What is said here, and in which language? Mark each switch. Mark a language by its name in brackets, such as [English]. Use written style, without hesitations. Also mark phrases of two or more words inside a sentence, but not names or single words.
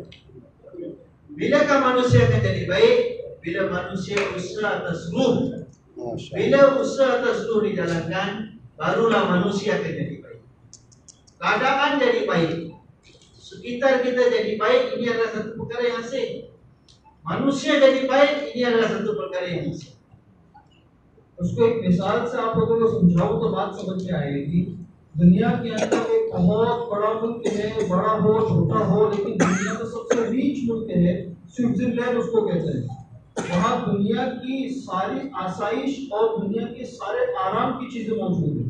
[Malay] Bilakah manusia akan jadi baik? Bila manusia usaha atas ruh. Bila usaha atas ruh dijalankan, barulah manusia akan jadi baik. Keadaan jadi baik, sekitar kita jadi baik, ini adalah satu perkara yang asing. Manusia jadi baik, ini adalah satu perkara yang asing. [Hindi] उसको एक मिसाल से आप लोगों को समझाऊं तो बात समझ में आएगी। दुनिया के अंदर एक बहुत बड़ा मुल्क है, बड़ा हो छोटा हो, लेकिन दुनिया का सबसे रीच मुल्क है स्विट्जरलैंड, उसको कहते हैं। वहाँ दुनिया की सारी आसाइश और दुनिया के सारे आराम की चीजें मौजूद है।